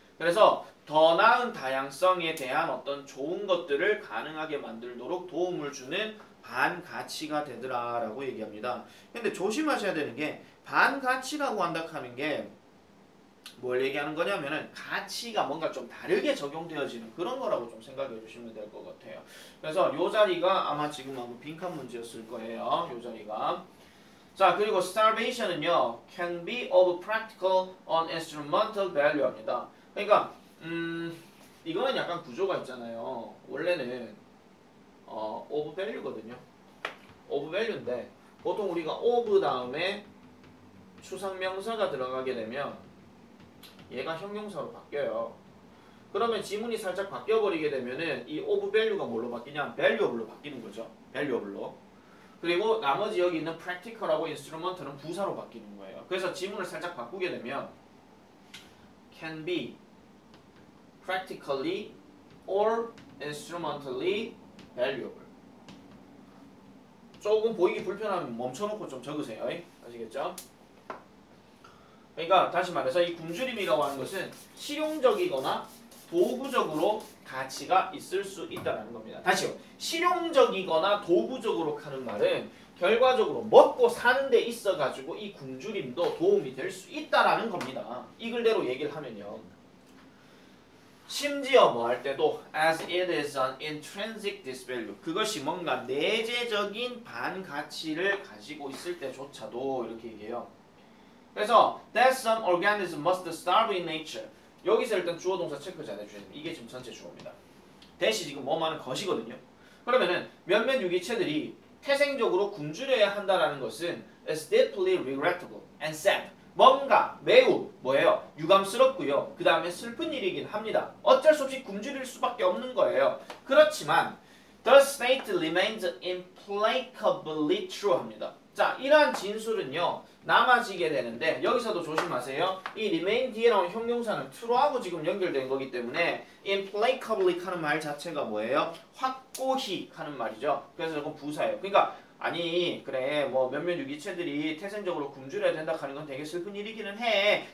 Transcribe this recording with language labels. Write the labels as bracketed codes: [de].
[ko] 그래서 더 나은 다양성에 대한 어떤 좋은 것들을 가능하게 만들도록 도움을 주는 반가치가 되더라라고 얘기합니다. 근데 조심하셔야 되는 게 반가치라고 한다 하는 게 뭘 얘기하는 거냐면은 가치가 뭔가 좀 다르게 적용되어지는 그런 거라고 좀 생각해 주시면 될 것 같아요. 그래서 요 자리가 아마 지금 아마 빈칸 문제였을 거예요. 요 자리가. 자, 그리고 [en] starvation은요 can be of practical on instrumental value입니다. [ko] 그러니까 이거는 약간 구조가 있잖아요. 원래는 of value거든요. of value인데 보통 우리가 of 다음에 추상명사가 들어가게 되면 얘가 형용사로 바뀌어요. 그러면 지문이 살짝 바뀌어버리게 되면은 이 of value가 뭘로 바뀌냐? valuable로 바뀌는 거죠. valuable로. 그리고 나머지 여기 있는 practical하고 instrument는 부사로 바뀌는 거예요. 그래서 지문을 살짝 바꾸게 되면 [en] can be practically or instrumentally valuable. [ko] 조금 보이기 불편하면 멈춰놓고 좀 적으세요. 아시겠죠? 그러니까 다시 말해서 이 굶주림이라고 하는 것은 실용적이거나 도구적으로 가치가 있을 수 있다는 겁니다. 다시요. 실용적이거나 도구적으로 하는 말은 결과적으로 먹고 사는 데 있어가지고 이 굶주림도 도움이 될 수 있다라는 겁니다. 이 글대로 얘기를 하면요. 심지어 뭐 할 때도 [en] as it is an intrinsic disvalue, [ko] 그것이 뭔가 내재적인 반가치를 가지고 있을 때조차도 이렇게 얘기해요. 그래서 [en] that some organisms must starve in nature. [ko] 여기서 일단 주어 동사 체크 잘 해주셔야 됩니다. 이게 지금 전체 주어입니다. 대시 지금 뭐만은 것이거든요. 그러면은 몇몇 유기체들이 태생적으로 굶주려야 한다라는 것은 [en] is deeply regrettable and sad. [ko] 뭔가 매우 뭐예요? 유감스럽고요. 그 다음에 슬픈 일이긴 합니다. 어쩔 수 없이 굶주릴 수밖에 없는 거예요. 그렇지만 [en] the state remains implacably true [ko] 합니다. 자, 이러한 진술은요 남아지게 되는데 여기서도 조심하세요. 이 remain 뒤에 나온 형용사는 true하고 지금 연결된 거기 때문에 implacably 하는 말 자체가 뭐예요? 확고히 하는 말이죠. 그래서 이건 부사예요. 그러니까 아니 그래 뭐 몇몇 유기체들이 태생적으로 굶주려야 된다 하는 건 되게 슬픈 일이기는 해.